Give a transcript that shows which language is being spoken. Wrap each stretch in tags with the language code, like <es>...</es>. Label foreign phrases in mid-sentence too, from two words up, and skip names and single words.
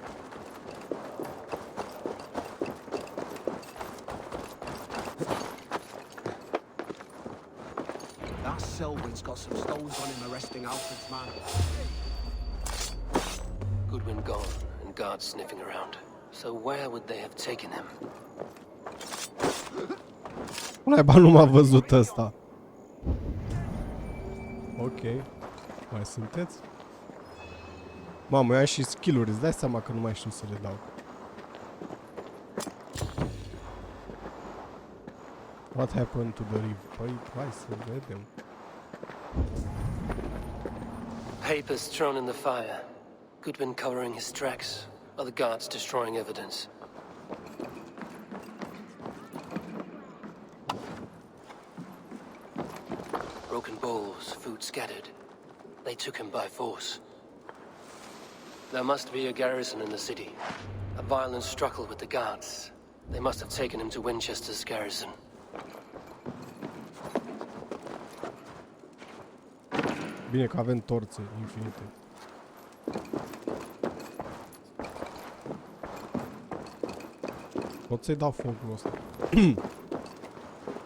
<en>That Selwyn's got some stones on him arresting Alfred's man. Goodwin gone, and guards sniffing around. So where would they have taken him?</en> <ro>Naiba, nu m-a văzut ăsta. Ok. Mai sunteți? Mamă, eu am și skill-uri, îți dai seama că nu mai știu să le dau.</ro> <en>What happened to the reeve?</en> <ro>Păi, hai să vedem.</ro> <en>Papers thrown in the fire. Goodwin covering his tracks. Other guards destroying evidence. Broken bowls, food scattered. They took him by force. There must be a garrison in the city. A violent struggle with the guards. They must have taken him to Wincestre Garrison.</en> <ro>Bine că avem torțe infinite. Pot să-i dau focul ăsta.</ro>